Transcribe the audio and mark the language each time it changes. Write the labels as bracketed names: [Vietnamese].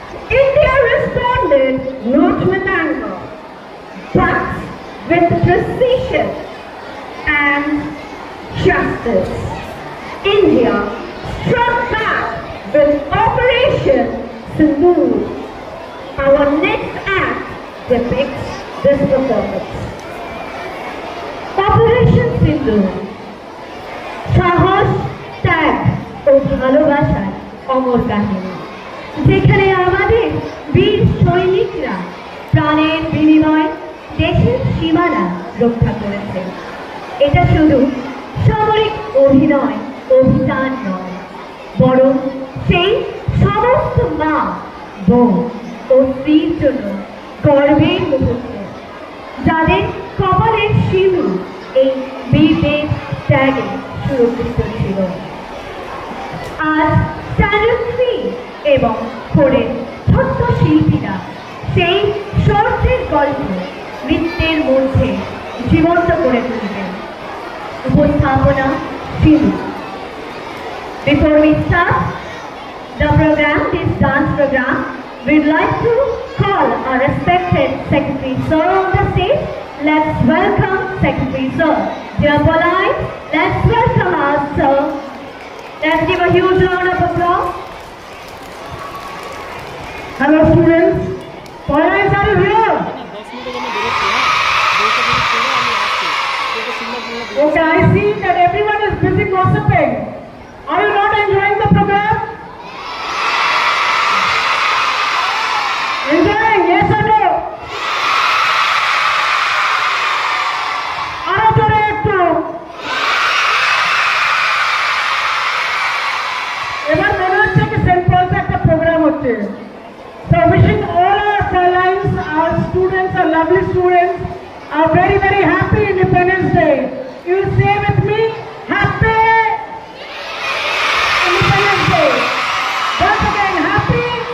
[English] India responded not with anger, but with precision and justice. India struck back with Operation Sindoor. Our next act depicts this performance. [Bangla] Operation সিন্দুর, সাহস, ত্যাগ ও ভালোবাসার অমর কাহিনী, যেখানে আমাদের বীর সৈনিকরা প্রাণের বিনিময়ে দেশের সীমানা রক্ষা করেছে। এটা শুধু সামরিক অভিযান নয়, বরং সেই সমস্ত মা, বোন ও স্ত্রীর জন্য গর্বের মুহূর্ত, যাদের কপালের সিঁদুর এই বীরদের ত্যাগে সুরক্ষিত ছিল। আজ স্ট্যান্ডার্ড 3 এবং 4-এর ছোট্ট শিল্পীরা সেই শর্তের গল্প নৃত্যের মধ্যে জীবন্ত করে তুলবেন। উপস্থাপনা সিঁদুর। [English] Before we start the program, this dance program, we'd like to call our respected Secretary Sir on the stage. Let's welcome Secretary Sir. Dear Polite, let's welcome our Sir. Let's give a huge round of applause. Hello students, Polite are you here? Okay, I see that everyone is busy gossiping. Are you not enjoying the program? Enjoying, yes or no? [Bangla] আরো জোরে একটু। এবার মনে হচ্ছে কি Saint পলসে একটা programme হচ্ছে। [English] So wishing all our Carolines, our students, our lovely students, a very very happy Independence Day. You say with me, happy Independence Day. Once again, happy.